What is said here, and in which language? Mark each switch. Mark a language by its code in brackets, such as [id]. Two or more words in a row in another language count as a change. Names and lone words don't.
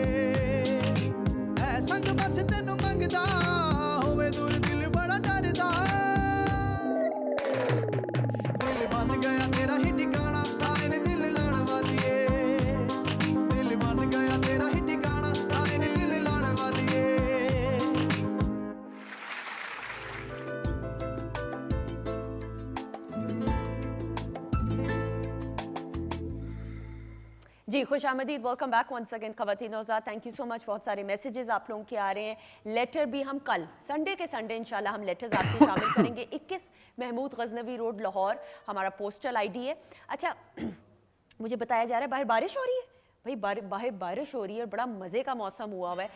[pa] ਐ ਸੰਗ ਬਸ ਤੈਨੂੰ ਮੰਗਦਾ ਹੋਵੇ ਦੂਰ ਦਿਲ ਬੜਾ ਡਰਦਾ ਦਿਲ ਬਣ ਗਿਆ ਤੇਰਾ ਹੀ ਠਿਕਾਣਾ ਹਾਏ ਨੀ ਦਿਲ ਲਾਣੇ ਵਾਲੀ ਦਿਲ ਬਣ ਗਿਆ ਤੇਰਾ ਹੀ ਠਿਕਾਣਾ ਹਾਏ ਨੀ ਦਿਲ ਲਾਣੇ ਵਾਲੀ [ur] جی خوش آمدید, [en] welcome back once again [ur] خواتین وحضرات. [en] thank you so much. [ur] بہت سارے میسجز آپ لوگوں کے آ رہے ہیں۔ لیٹر بھی ہم کل سنڈے کے سنڈے ان شاء اللہ ہم لیٹرز آپ کے شامل کریں گے. 21 محمود غزنوی روڈ لاہور ہمارا [en] postal ID [ur] ہے. اچھا مجھے بتایا جا رہا ہے باہر بارش ہو رہی ہے. بھائی باہر بارش ہو رہی ہے اور بڑا مزے کا موسم ہوا ہوا ہے.